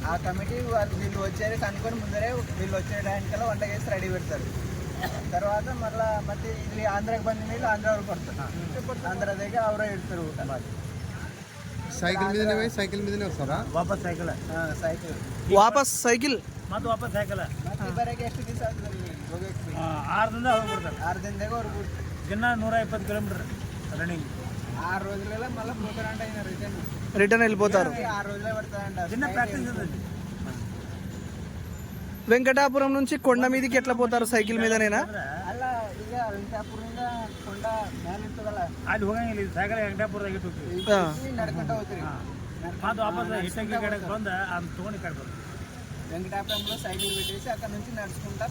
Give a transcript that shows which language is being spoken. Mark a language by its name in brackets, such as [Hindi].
[Telugu] ఆ కమిటీ వీళ్ళు వచ్చేది కనుక్కొని ముందరే వీళ్ళు వచ్చే టైంకల్లా వంట చేసి రెడీ పెడతారు. [Kannada] తర్వాత ಮತ್ತೆ ಇಲ್ಲಿ ಆಂಧ್ರಕ್ಕೆ ಬಂದ ಮೇಲೆ ಆಂಧ್ರ ಅವ್ರು ಬರ್ತಾರೆ. ಆಂಧ್ರ దగ్గర ಅವರೇ ಇಡ್ತಾರೆ ಊಟ. [Telugu] సైకిల్ మీదనే వస్తారా? [Kannada] ವಾಪಸ್ ಸೈಕಲ್ ಮತ್ತೆ ವಾಪಸ್ ಸೈಕಲ್. ಮತ್ತೆ ಬರೋಕ್ಕೆ ಎಷ್ಟು ದಿವಸ ಆಗ್ತದೆ ಹೋಗೋಕ್ಕೆ? 6 ದಿನದಾಗ ಹೋಗ್ಬಿಡ್ತಾರೆ. 6 ದಿನದಾಗ ಅವ್ರು ಬಿಡ್ತಾರೆ. [Telugu] ದಿನ 120 కిలోమీటర్ రన్నింగ్. 6 రోజులలో మళ్ళీ పోతారంట. రిటర్న్ వెళ్ళిపోతారు. 6 రోజులే పడతారంట. చిన్న ప్రాక్టీస్ ఉంది. వెంకటాపురం నుంచి కొండ మీదకి ఎట్లా పోతారు? సైకిల్ మీదనేనా? [Kannada] ಅಲ್ಲ, ಈಗ ವೆಂಕಟಾಪುರದಿಂದ ಕೊಂಡ ಮೇಲೆ ಇರ್ತದಲ್ಲ, ಅಲ್ಲಿ ಹೋಗಂಗಿಲ್ಲ. ಇದು ಸೈಕಲ್ ವೆಂಕಟಾಪುರದಾಗ ಇಟ್ಟು ನಡ್ಕೊಂತ ಹೋಗ್ತೀರಿ. ಮತ್ತೆ ವಾಪಸ್ ಇಟ್ಟಂಗಿ ಕಡೆಗೆ ಬಂದು ಅದನ್ನ ತೊಗೊಂಡು ಕಟ್ಬೋದು. [Telugu] వెంకటాపురంలో సైకిల్ పెట్టేసి అక్కడ నుంచి నడుచుకుంటా